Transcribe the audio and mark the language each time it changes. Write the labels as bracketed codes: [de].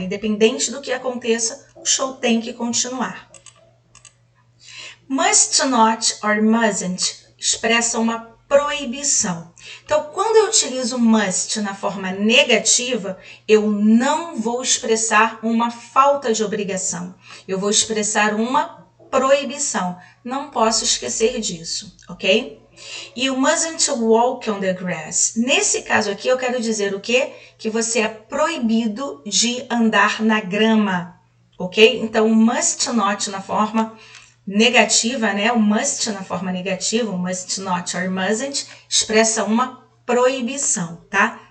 [pt] Independente do que aconteça, o show tem que continuar. [en] Must not or mustn't [pt] expressa uma proibição. Então, quando eu utilizo must na forma negativa, eu não vou expressar uma falta de obrigação. Eu vou expressar uma proibição. Não posso esquecer disso, ok? [en] You mustn't walk on the grass. [pt] Nesse caso aqui, eu quero dizer o quê? Que você é proibido de andar na grama, ok? Então, must not na forma negativa, né? O must na forma negativa, o [en] must not or mustn't, [pt] expressa uma proibição, tá?